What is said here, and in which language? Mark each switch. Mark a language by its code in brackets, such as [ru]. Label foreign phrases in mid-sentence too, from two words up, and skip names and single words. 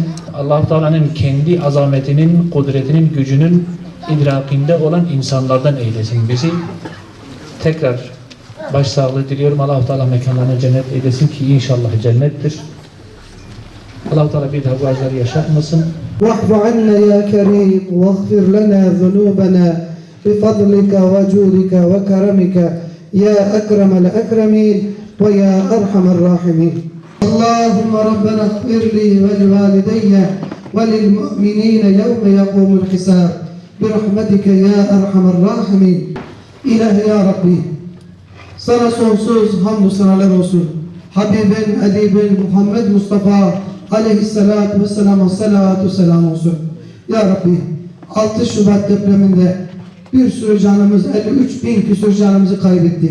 [tr] Allah-u Teala'nın kendi azametinin, kudretinin, gücünün idrakinde olan insanlardan eylesin bizi. Tekrar başsağlığı diliyorum. Allah-u Teala mekanlarına cennet eylesin ki inşallah cennettir. Allah-u Teala bir daha bu acıları yaşatmasın. [ar] واعف عنا يا كريم واغفر لنا ذنوبنا بفضلك وجودك وكرمك يا أكرم الأكرمين ويا أرحم الراحمين. اللهم ربنا اغفر لي ولوالدي وللمؤمنين يوم يقوم الحساب برحمتك يا أرحم الراحمين. [tr] İlahi ya Rabbi, sana sonsuz hamdü senalar olsun. Habibin, edibin, Muhammed Mustafa aleyhissalatu vesselam'a salatu selam olsun. Ya Rabbi, 6 Şubat depreminde bir sürü canımız, 53 bin küsur canımızı kaybettik.